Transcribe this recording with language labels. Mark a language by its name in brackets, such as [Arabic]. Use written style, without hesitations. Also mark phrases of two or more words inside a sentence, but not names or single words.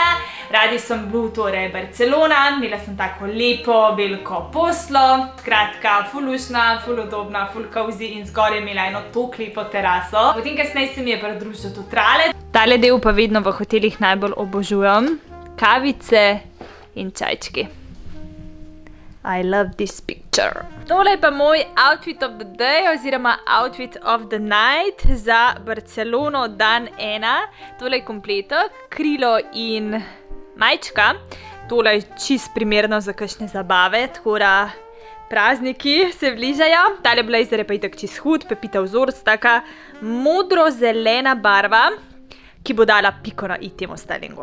[Slovenian] Radisson Blu, torej Barcelona. Imela sem tako lepo, veliko poslo. Skratka, ful lušna, ful udobna, ful cozy in zgoraj je imela eno tako lepo teraso. Potem kasneje se mi je pridružil tudi trale. Tale del pa vedno v hotelih najbolj obožujem. Kavice in čajčki. [English] I love this picture. [Slovenian] Tole je pa moj [English] outfit of the day [Slovenian] oziroma [English] outfit of the night [Slovenian] za Barcelono dan 1. Tole je kompletek, krilo in majčka. Tole je čist primerno za kakšne zabave, tako da prazniki se bližajo. Tale blazer je pa itak čist hud, pepita vzorc, taka modro-zelena barva, ki bo dala piko na i temu stylingu.